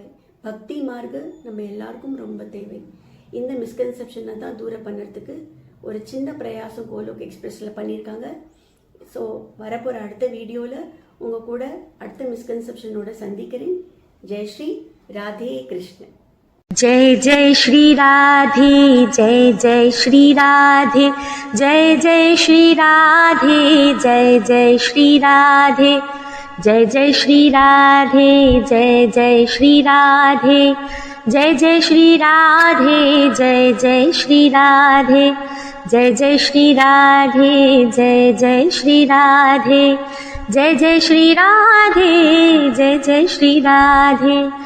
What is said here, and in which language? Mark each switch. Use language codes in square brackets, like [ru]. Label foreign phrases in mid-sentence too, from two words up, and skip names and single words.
[ta] பக்தி மார்க்கம் நம்ம எல்லாருக்கும் ரொம்ப தேவை. இந்த மிஸ்கன்செப்ஷனை தான் தூரம் பண்ணுறதுக்கு ஒரு சின்ன பிரயாசம் கோலோக் எக்ஸ்பிரஸில் பண்ணியிருக்காங்க. ஸோ வரப்போகிற அடுத்த வீடியோவில் உங்கள் கூட அடுத்த மிஸ்கன்செப்ஷனோட சந்திக்கிறேன். [hi] जय श्री राधे कृष्णन. जय जय श्री राधे, जय जय श्री राधे, जय जय श्री राधे, जय जय श्री राधे, जय जय श्री राधे, जय जय श्री राधे, जय जय श्री राधे, जय जय श्री राधे, जय जय श्री राधे, जय जय श्री राधे, जय जय श्री राधे, जय जय श्री राधे,